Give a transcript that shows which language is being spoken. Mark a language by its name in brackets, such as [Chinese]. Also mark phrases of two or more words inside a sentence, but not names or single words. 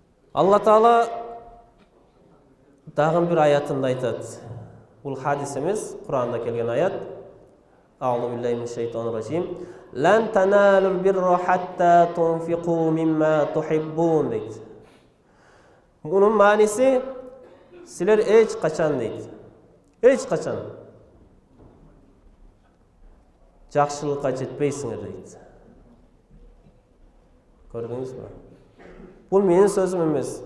[Kyrgyz] Алла Таала дагы бир аятында айтат. Бул хадис эмес, Куранда келген аят. [Arabic] أعوذ بالله من الشيطان الرجيم. لن تنالوا البر حتى تنفقوا مما تحبون дейт. [Kyrgyz] Мунун мааниси силер эч качан дейт. Эч качан жакшылыкка жетпейсиңер дейт. Көрдүңүзбү? Бул менин сөзүм эмес.